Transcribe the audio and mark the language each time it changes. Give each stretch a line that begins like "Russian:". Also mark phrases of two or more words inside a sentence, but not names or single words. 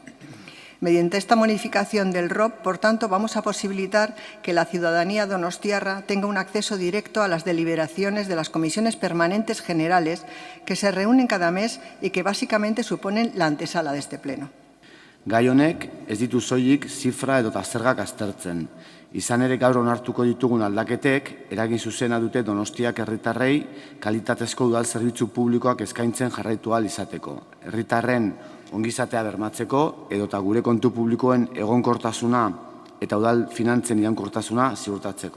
Spanish: Mediante esta modificación del ROP, por tanto, vamos a posibilitar que la ciudadanía donostiarra tenga un acceso directo a las deliberaciones de las comisiones permanentes generales que se reúnen cada mes y que básicamente suponen la antesala de este Pleno.
Basque: Gai honek ez ditu soilik zifra edota zergak aztertzen. Izan ere gaur onartuko ditugun aldaketek eragin zuzena dute Donostiak herritarrei kalitatezko udal zerbitzu publikoak eskaintzen jarraitu ahal izateko. Herritarren ongizatea bermatzeko edota gure kontu publikoen egonkortasuna eta udal finantzen iraunkortasuna ziurtatzeko.